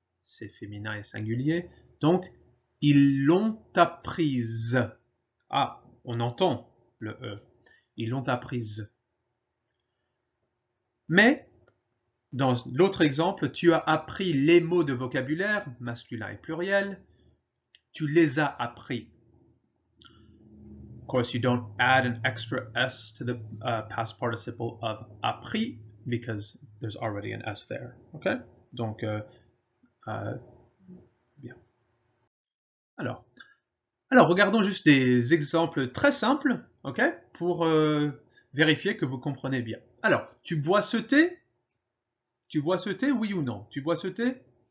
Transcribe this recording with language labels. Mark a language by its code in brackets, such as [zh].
[fr] C'est féminin et singulier. Donc, ils l'ont apprise. Ah, on entend le E. Ils l'ont apprise. Mais, dans l'autre exemple, tu as appris les mots de vocabulaire, masculin et pluriel. Tu les as appris. [en] Of course, you don't add an extra S to the past participle of appris because there's already an S there. [fr] Okay? Donc, bien. Alors, regardons juste des exemples très simples, ok, pour vérifier que vous comprenez bien. Alors, tu bois ce thé? Tu bois ce thé, oui ou non? Tu bois ce thé?